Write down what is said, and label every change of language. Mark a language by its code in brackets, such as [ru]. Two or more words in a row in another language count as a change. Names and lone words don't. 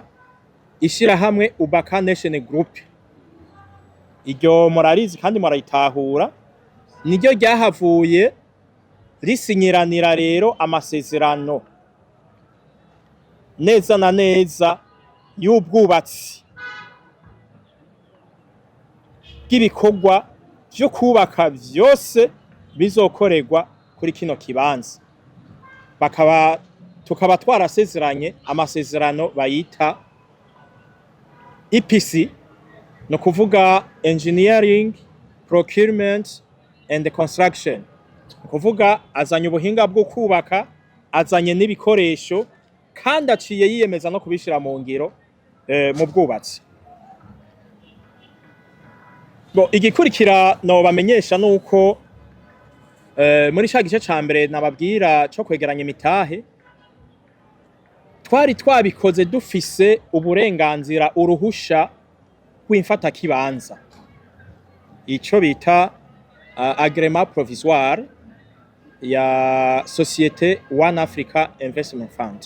[rn] Ishira hamwe Kubaka Nation Group iryo murarizi kandi murayitahura, niryo ryahavuye risinyiranira rero amasezerano neza na neza y'ubwubatsi bw'ibikorwa vyo kubaka vyose bizokorerwa kuri kino kibanza. Tukaba twarasezeranye amasezerano bayita EPC, no kuvuga [en] engineering, procurement and construction. [rn] Kuvuga azanye ubuhinga bwo kubaka, azanye n'ibikoresho kandi aciye yiyemeza no kubishira mu ngiro mu bwubatsi. Igikurikira no bamenyesha nuko muri ca gice ca mbere nababwira cyo kwegeranya imitahe twari twabikoze dufise uburenganzira uruhusha rw'imfata kibanza, ico bita [fr] agrément provisoire [rn] ya société One Africa Investment Fund.